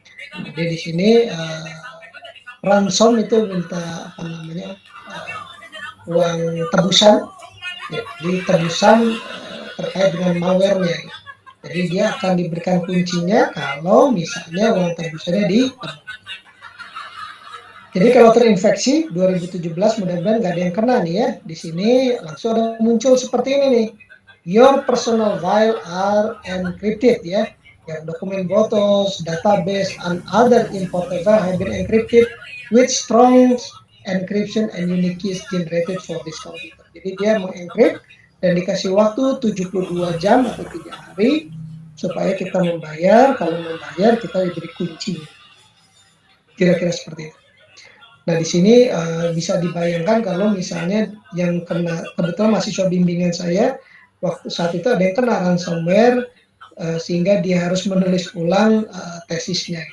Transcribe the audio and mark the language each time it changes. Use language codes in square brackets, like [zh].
[id] Jadi di sini ransom itu minta apa namanya uang tebusan, ya, jadi tebusan terkait dengan malware-nya. Jadi dia akan diberikan kuncinya kalau misalnya uang tebusannya Jadi kalau terinfeksi 2017 mudah-mudahan nggak ada yang kena nih ya. Di sini langsung ada muncul seperti ini nih. [en] Your personal file are encrypted ya. Your document photos, database, and other important file have been encrypted with strong encryption and unique keys generated for this computer. [id] Jadi dia mengencrypt dan dikasih waktu 72 jam atau 3 hari supaya kita membayar. Kalau membayar kita diberi kunci. Kira-kira seperti itu. Nah, di sini bisa dibayangkan kalau misalnya yang kena, kebetulan mahasiswa bimbingan saya, waktu saat itu ada yang kena ransomware, sehingga dia harus menulis ulang tesisnya.